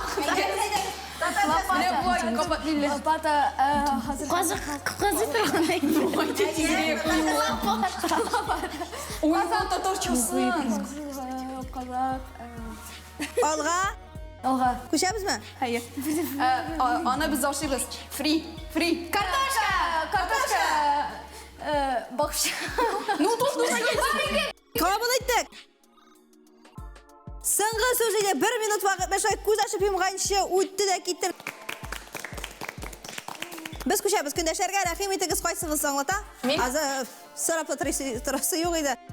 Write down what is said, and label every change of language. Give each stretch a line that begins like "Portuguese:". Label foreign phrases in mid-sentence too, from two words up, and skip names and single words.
Tatar: Менә булай капатлыйлар.
Kazakh: Қазы тұрғандай.
Tatar: Уйла татарчасын. Алга күчәбезме?
Turkish: Hayır. Ana biz aşırız. Free.
Tatar: Картошка. Бақша.
Russian: Ну, тут нужно
Tatar: Кабыл иттек. Соңгы сүзгә 1 минут вакыт мәшәй күз ачып йомганчы үтте дә китте. Без күчәбез, көндәшләргә рәхим итегез, кайсыгыз аңлата? Азы сорап торасы юк иде.